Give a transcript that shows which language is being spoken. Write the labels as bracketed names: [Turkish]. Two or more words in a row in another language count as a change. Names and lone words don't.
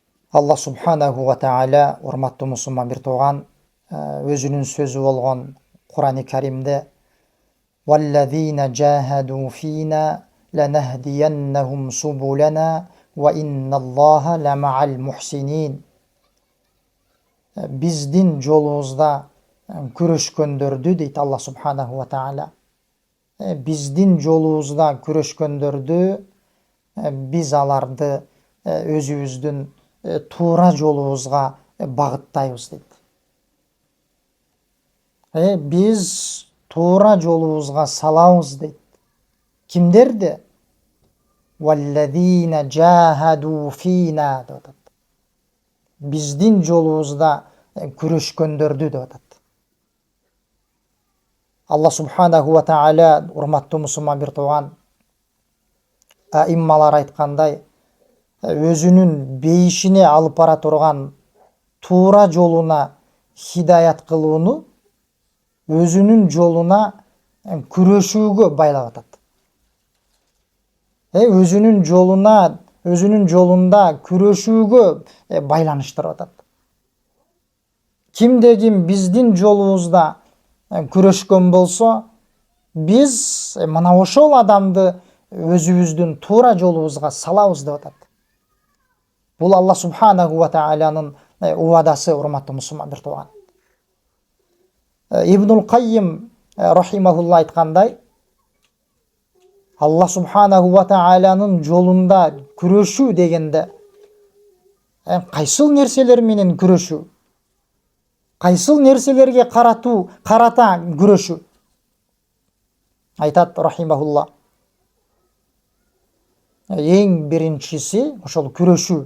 [Arabic] الله سبحانه وتعالى [Kyrgyz] урматтуу мусулман бир тууган өзүнүн сөзү болгон Кур'ани Каримде [Arabic] وَالَّذِينَ جَاهَدُوا فِينَا لَنَهْدِيَنَّهُمْ سُبُلَنَا وَإِنَّ اللَّهَ لَمَعَ الْمُحْسِنِينَ [Kyrgyz] Биздин жолубузда күрөшкөндөрдү дейт [Arabic] الله سبحانه وتعالى. [Kyrgyz] Биздин жолубузда күрөшкөндөрдү биз аларды өзүбүздүн туура жолубузга багыттайбыз дейт. Биз туура жолубузга салабыз дейт. Кимдерди? [Arabic] وَالَّذِينَ جَاهَدُوا فِينَا [Kyrgyz] деп атат. Биздин жолубузда күрөшкөндөрдү деп атат. [Arabic] الله سبحانه وتعالى [Kyrgyz] урматтуу мусулман бир тууган аиммалар айткандай, өзүнүн бейишине алып бара турган туура жолуна хидаят кылууну өзүнүн жолуна күрөшүүгө байлап атат. Өзүнүн жолунда күрөшүүгө байланыштырып атат. Кимде ким биздин жолубузда күрөшкөн болсо, биз мына ошол адамды өзүбүздүн туура жолубузга салабыз деп атат. Бул [Arabic] الله سبحانه وتعالى [Kyrgyz] убадасы, урматтуу мусулман бир тууган. Ибнул Каййим рахимахулла айткандай, [Arabic] الله سبحانه وتعالى [Kyrgyz] жолунда күрөшүү дегенде кайсыл нерселер менен күрөшүү, кайсыл нерселерге карата күрөшүү. Айтат рахимахулла, эң биринчиси ошол күрөшүү.